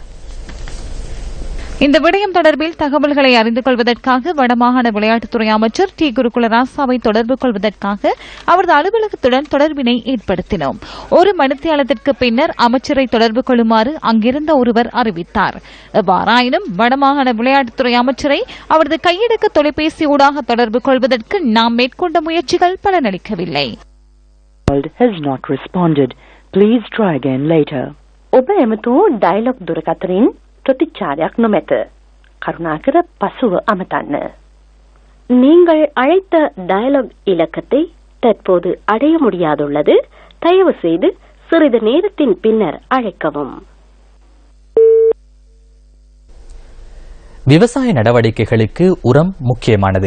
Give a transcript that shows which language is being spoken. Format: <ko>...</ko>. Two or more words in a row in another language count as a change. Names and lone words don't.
<ta>இந்த விடயம் தொடர்பில் தகவல்களை அறிந்து கொள்வதற்காக வடமாகாண விளையாட்டுத்துறை அமைச்சர் டி குருகுல ராசாவை தொடர்பு கொள்வதற்காக அவரது அலுவலகத்துடன் தொடர்பினை ஏற்படுத்தினோம். ஒரு மணித்தியாலத்திற்கு பின்னர் அமைச்சரை தொடர்பு கொள்ளுமாறு அங்கிருந்த ஒருவர் அறிவித்தார். எவ்வாறாயினும் வடமாகாண விளையாட்டுத்துறை அமைச்சரை அவரது கையடக்க தொலைபேசி ஊடாக தொடர்பு கொள்வதற்கு நாம் மேற்கொண்ட முயற்சிகள் பலனளிக்கவில்லை.</ta> <si>ඔබ එමතු ඩයලොග් දුරකථනින් ප්‍රතිචාරයක් නොමැත. කරුණාකර පසුව අමතන්න.</si> <ta>நீங்கள் அழைத்த டயலாக் இலக்கத்தை தற்போது அடைய முடியாதுள்ளது. தயவு செய்து சிறிது நேரத்தின் பின்னர் அழைக்கவும். விவசாய நடவடிக்கைகளுக்கு உரம் முக்கியமானது.</ta>